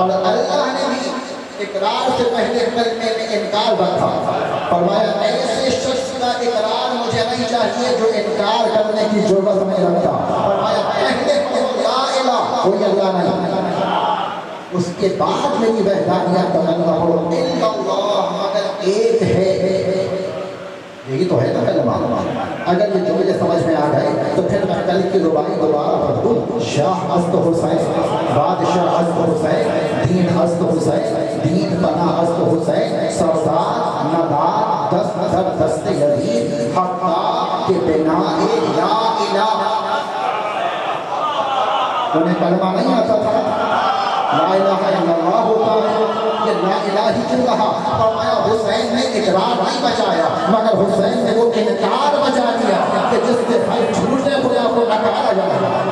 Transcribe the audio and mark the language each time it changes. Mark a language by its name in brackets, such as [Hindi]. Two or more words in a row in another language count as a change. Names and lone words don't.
[Urdu] اور اللہ نے بھی اقرار سے پہلے کلمے میں انکار رکھا، فرمایا ایسے شخص کا اقرار مجھے نہیں چاہیے جو انکار کرنے کی ضرورت نہیں رکھتا، فرمایا پہلے [Arabic] لا الہ [Urdu] کوئی اللہ نہیں، اس کے بعد میری وحدانیت کا کلمہ پڑھو [Arabic] الا اللہ [Urdu] مگر ایک ہے، یہی تو ہے نا کلمہ۔ اگر یہ جملے سمجھ میں آ گئے تو پھر میں کل کی ربائی دوبارہ پڑھ دوں، [Persian] شاہ است حسین، بادشاہ است حسین، دین است حسین، دین پناہ است حسین، سردار ندار دست در دست یزید، حقا کے بنا [Arabic] لا الہ۔ [Urdu] انہیں کلمہ نہیں آتا تھا، [Arabic] لا الہ الا اللہ [Urdu] ہوتا ہے، یہ [Arabic] لا الہ [Urdu] ہی کیوں کہا؟ فرمایا حسین نے اقرار نہیں بچایا مگر حسین نے وہ انکار بچا دیا کہ جس سے ہر جھوٹے خدا کو نکارا جائے۔